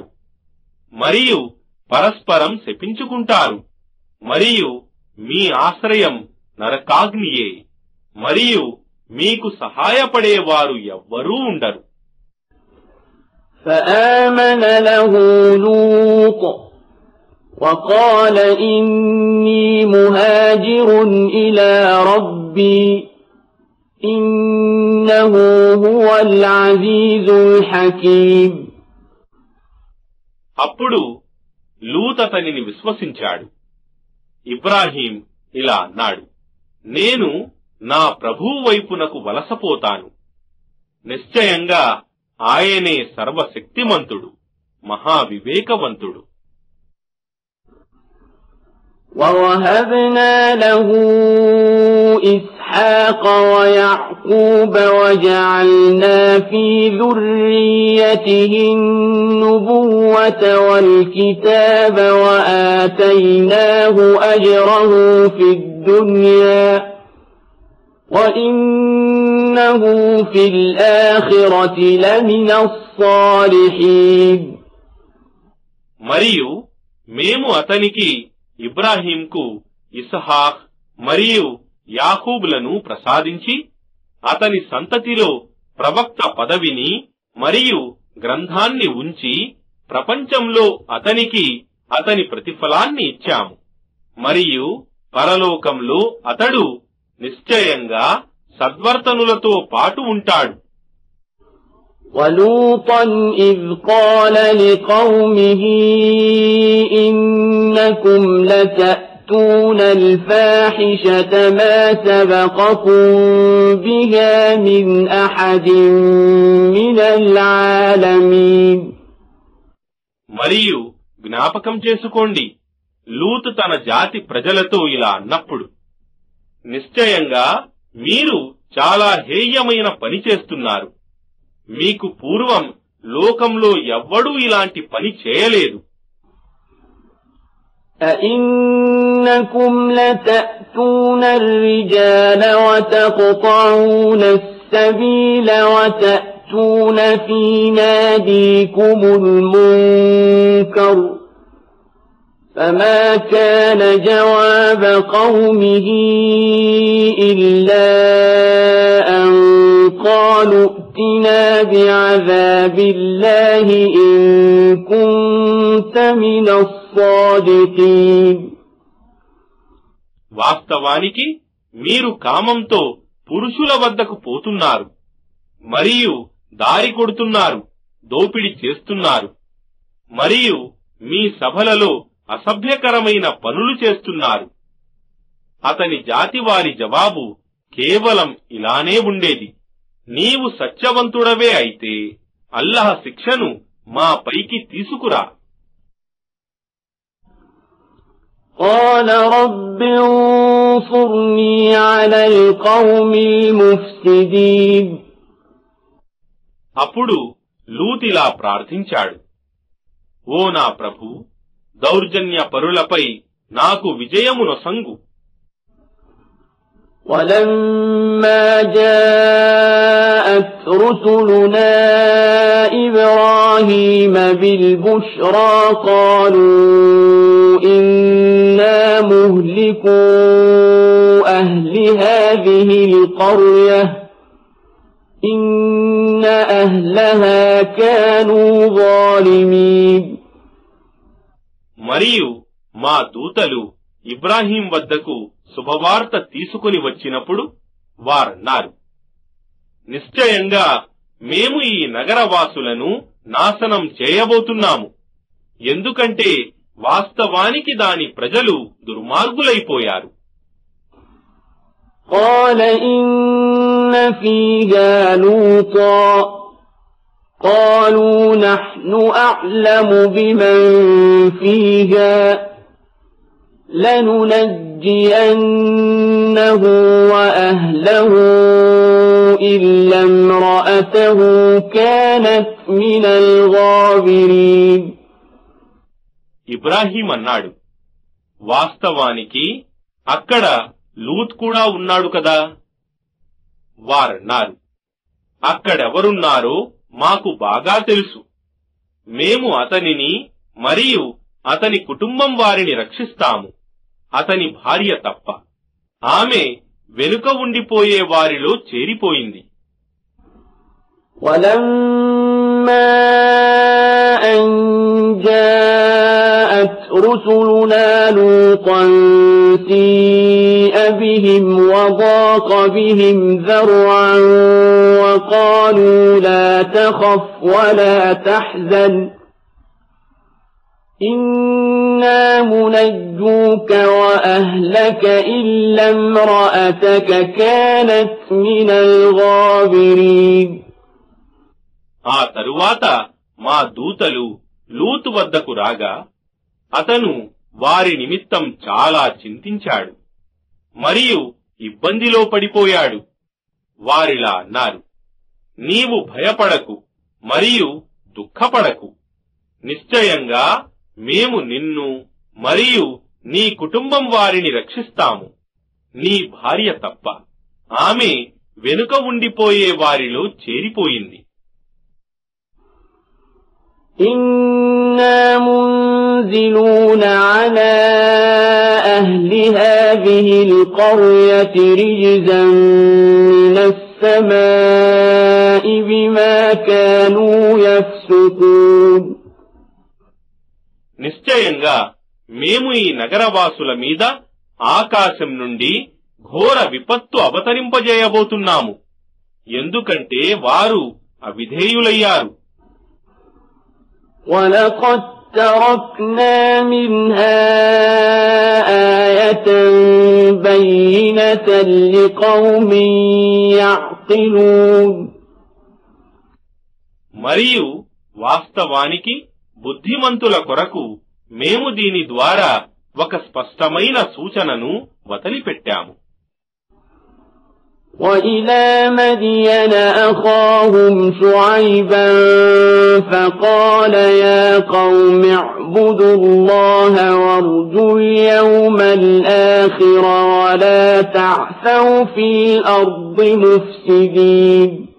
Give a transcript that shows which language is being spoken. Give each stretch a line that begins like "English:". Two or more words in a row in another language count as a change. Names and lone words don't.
Telugu: మరియు పరస్పరం శపించుకుంటారు. మరియు మీ ఆశ్రయం నరకాగ్నియే. మరియు మీకు సహాయపడేవారు ఎవ్వరూ ఉండరు.
Arabic: فآمن له لوط وقال إني مهاجر إلى ربي إنه هو العزيز الحكيم.
Telugu: అప్పుడు లూత్ అతనిని విశ్వసించాడు. ఇబ్రాహీం ఇలా అన్నాడు, నేను నా ప్రభువు వైపునకు వలసపోతాను. నిశ్చయంగా ఆయనే సర్వశక్తిమంతుడు, మహావివేకవంతుడు.
Arabic: وَوَهَبْنَا لَهُ إِسْحَاقَ وَيَعْقُوبَ وَجَعَلْنَا فِي ذُرِّيَّتِهِ النُّبُوَّةَ وَالْكِتَابَ وَآتَيْنَاهُ أَجْرَهُ فِي الدُّنْيَا وَإِنَّهُ فِي الْآخِرَةِ لَمِنَ الصَّالِحِينَ.
Telugu: మరియు మేము అతనికి ఇబ్రాహీంకు ఇస్హాక్ మరియు యాకూబులను ప్రసాదించి అతని సంతతిలో ప్రవక్త పదవిని మరియు గ్రంథాన్ని ఉంచి ప్రపంచంలో అతనికి అతని ప్రతిఫలాన్ని ఇచ్చాము. మరియు పరలోకంలో అతడు నిశ్చయంగా సద్వర్తనులతో పాటు ఉంటాడు.
Arabic: وَلُوطًا إِذْ قَالَ لِقَوْمِهِ إِنَّكُمْ لَتَأْتُونَ الْفَاحِشَةَ مَا سَبَقَكُم بِهَا مِنْ أَحَدٍ مِنَ الْعَالَمِينَ.
Telugu: మరియు జ్ఞాపకం చేసుకోండి, లూత్ తన జాతి ప్రజలతో ఇలా అన్నప్పుడు, నిశ్చయంగా మీరు చాలా హేయమైన పని చేస్తున్నారు. మీకు పూర్వం లోకంలో ఎవ్వడూ ఇలాంటి పని చేయలేదు.
Arabic: أئنكم لتأتون الرجال وتقطعون السبيل وتأتون في ناديكم المنكر فما كان جواب قومه إلا أن قالوا ائتنا بعذاب الله إن كنت من الصادقين.
Telugu: వాస్తవానికి మీరు కామంతో పురుషుల వద్దకు పోతున్నారు మరియు దారి కొడుతున్నారు, దోపిడి చేస్తున్నారు మరియు మీ సభలలో అసభ్యకరమైన పనులు చేస్తున్నారు. అతని జాతి వారి జవాబు కేవలం ఇలానే ఉండేది, నీవు సత్యవంతుడవే అయితే అల్లాహ్ శిక్షను మా పైకి తీసుకురా.
Arabic: قال رب انصرني على القوم المفسدين.
Telugu: అప్పుడు లూతిలా ప్రార్థించాడు, ఓ నా ప్రభు, దౌర్జన్య పరులపై నాకు విజయమునొసంగు.
Arabic: ولما جاءت رسلنا إبراهيم بالبشرى قالوا إنا مهلكو أهل هذه القرية إن أهلها كانوا ظالمين.
Telugu: మరియు మా దూతలు ఇబ్రాహీం వద్దకు శుభవార్త తీసుకుని వచ్చినప్పుడు వారన్నారు, నిశ్చయంగా మేము ఈ నగరవాసులను నాశనం చేయబోతున్నాము, ఎందుకంటే వాస్తవానికి దాని ప్రజలు దుర్మార్గులైపోయారు.
Arabic: قال إن فيها لوطا قالوا نحن أعلم بمن فيها لننجينه وأهله إلا امرأته كانت من الغابرين.
Telugu: ఇబ్రాహీం అన్నాడు, వాస్తవానికి అక్కడ లూత్ కూడా ఉన్నాడు కదా. వారన్నారు, అక్కడెవరున్నారో మాకు బాగా తెలుసు, మేము అతనిని మరియు అతని కుటుంబం వారిని రక్షిస్తాము, అతని భార్య తప్ప. ఆమె వెనుక ఉండిపోయే వారిలో చేరిపోయింది.
Arabic: ولما أن جاءت رسلنا لوطا سيء بهم وضاق بهم ذرعا وقالوا لا تخف ولا تحزن إنا منجوك وأهلك إلا امرأتك كانت من الغابرين.
Telugu: ఆ తరువాత మా దూతలు లూతు వద్దకు రాగా అతను వారి నిమిత్తం చాలా చింతించాడు మరియు ఇబ్బందిలో పడిపోయాడు. వారిలా అన్నారు, నీవు భయపడకు మరియు దుఃఖపడకు, నిశ్చయంగా మేము నిన్ను మరియు నీ కుటుంబం వారిని రక్షిస్తాము, నీ భార్య తప్ప. ఆమె వెనుక ఉండిపోయే వారిలో చేరిపోయింది.
Arabic: إنا منزلون على أهل هذه القرية رجزا من السماء بما كانوا يفسقون.
Telugu: నిశ్చయంగా మేము ఈ నగరవాసుల మీద ఆకాశం నుండి ఘోర విపత్తు అవతరింపజేయబోతున్నాము, ఎందుకంటే వారు అవిధేయులయ్యారు.
Arabic: وَلَقَدْ تَرَكْنَا مِنْهَا آيَةً بَيِّنَةً لِقَوْمٍ يَعْقِلُونَ.
Telugu: మరియు వాస్తవానికి బుద్ధిమంతుల కొరకు మేము దీని ద్వారా ఒక స్పష్టమైన సూచనను వదిలిపెట్టాము.
Arabic: وإلى مدين أخاهم شعيبا فقال يا قوم اعبدوا الله وارجوا اليوم الآخر ولا تعثوا في الأرض مفسدين.